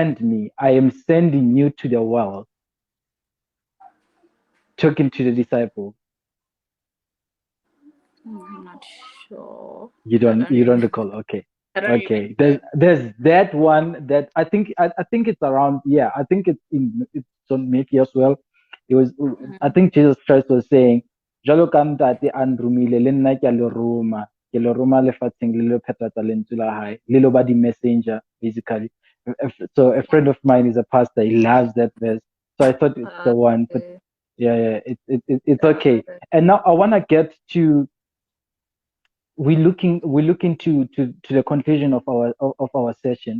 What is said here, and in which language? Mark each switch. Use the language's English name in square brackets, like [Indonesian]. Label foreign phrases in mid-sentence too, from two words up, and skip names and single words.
[English] sent me, I am sending you to the world. Talking to the disciples. I'm not sure. You I don't don't you don't remember. recall? Okay. I don't Okay. remember. There's that one that I think it's around, yeah, I think it's on Matthew as well. It was, I Mm, think Jesus Christ was saying, [Southern Sotho] Jalo ka ntate a nromile le nna ke a ke le roma lefatsheng le lo phethahatsa lentswe la hae, le lo ba di-messenger, basically. [English] So a friend of mine is a pastor, he loves that verse. So I thought it's the one, but okay. yeah, yeah, it's okay. Uh, And now I wanna get to, we're looking to the conclusion of our session.